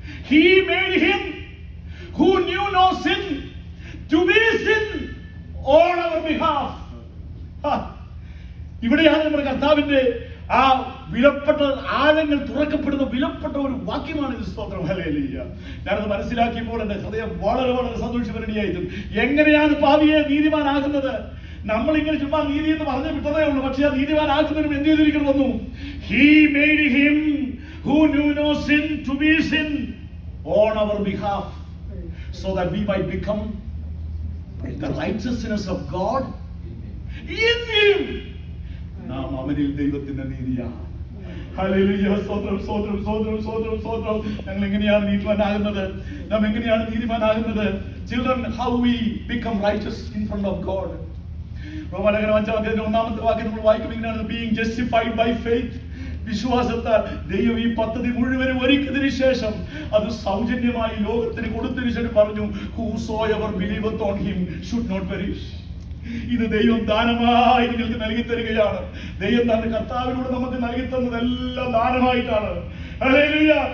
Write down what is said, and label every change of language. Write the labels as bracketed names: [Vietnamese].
[English] he made him who knew no sin to be sin on our behalf. [Malayalam] ഇവിടെയാണ് നമ്മുടെ കർത്താവിന്റെ ആ വിലപ്പെട്ട ആഴങ്ങൾ തുറക്കപ്പെടുന്ന വിലപ്പെട്ട ഒരു വാക്യമാണ് ഇത്. സ്തോത്രം. ഹല്ലേലൂയ. ഞാനത് മനസ്സിലാക്കിയപ്പോൾ എന്റെ ഹൃദയം വളരെ വളരെ സന്തോഷപരിണിയായിരുന്നു. എങ്ങനെയാണ് പാപിയെ നീതിമാനാകുന്നത്? നമ്മളിങ്ങനെ ചുമ്മാ നീതി എന്ന് പറഞ്ഞു വിട്ടതേ ഉള്ളൂ, പക്ഷെ ആ നീതിമാനാക്കുന്നതിനും എന്ത് ചെയ്തിരിക്കുന്നു? [English] He made him who knew no sin to be sin on our behalf, so that we might become the righteousness of God in him. [Malayalam] നാം അവനിൽ ദൈവത്തിന്റെ നീതിയാണ്. ഹല്ലേലൂയ. സ്തോത്രം, സ്തോത്രം, സ്തോത്രം, സ്തോത്രം, സ്തോത്രം. ഞങ്ങൾ എങ്ങനെയാണ് നീതിമാനാകുന്നത്? നാം എങ്ങനെയാണ് നീതിമാനാകുന്നത്? [English] Children, how we become righteous in front of God. [Malayalam] റോമാലേഖനം 5:1 വാക്യം നമ്മൾ വായിക്കും ഇങ്ങനെയാണ്, [English] being justified by faith. [Malayalam] വിശ്വാസത്താൽ ദൈവം ഈ പദ്ധതി മുഴുവനും ഒരുക്കിയതിനു ശേഷം അത് സൗജന്യമായി ലോകത്തിന് കൊടുത്തതിനു ശേഷം പറഞ്ഞു, [English] whosoever believeth on him should not perish. [Malayalam] ഇത് ദൈവം ദാനമായി നിങ്ങൾക്ക് നൽകി തരികയാണ്. ദൈവം തന്റെ കർത്താവിലൂടെ നമുക്ക് നൽകി തന്നതെല്ലാം ദാനമായിട്ടാണ്. ഹല്ലേലൂയ.